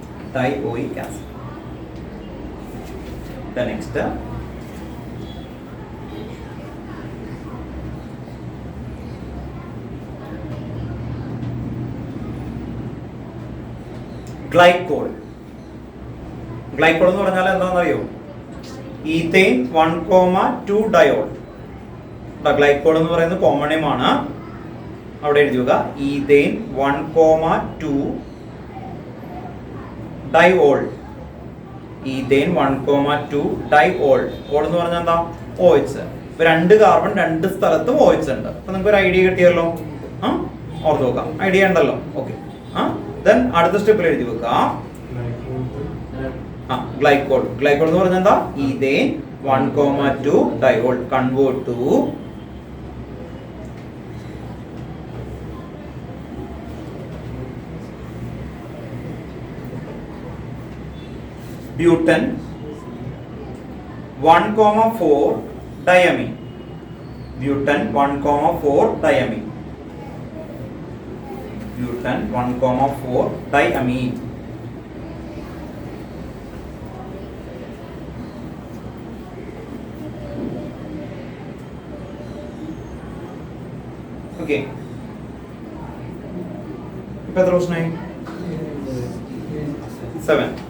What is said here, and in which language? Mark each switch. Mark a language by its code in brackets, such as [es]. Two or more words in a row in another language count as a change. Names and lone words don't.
[en] dioic acid. The next glycol. [ml] Glycol എന്ന് പറഞ്ഞാൽ എന്താണെന്ന് അറിയോ? [en] ethane 1,2 diol. [ml] ഗ്ലൈക്കോൾ എന്ന് പറയുന്നത് കോമൺ നെയിം ആണ്. അവിടെ എഴുതുക [en] ethane 1,2 diol. ethane 1,2 diol. [ml] ഓൾ എന്ന് പറഞ്ഞാൽ എന്താ? OH. ഇപ്പൊ 2 കാർബൺ 2 സ്ഥലത്തും OH ഉണ്ട്. അപ്പൊ നിങ്ങൾക്ക് ഒരു ഐഡിയ കിട്ടിയല്ലോ. ഓർത്ത് നോക്കാം. ഐഡിയ ഉണ്ടല്ലോ. ഓക്കെ. ദെൻ അടുത്ത സ്റ്റെപ്പിൽ എഴുതി വെക്കുക ഗ്ലൈക്കോൾ. ഗ്ലൈക്കോൾ എന്ന് പറഞ്ഞാൽ എന്താ? [en] ethane 1,2 diol convert to butane 1,4 diamine. Butane 1,4 diamine. Butane 1,4 diamine. Okay. [ml] ഇപ്പൊ എത്ര പ്രശ്നമായി? 7.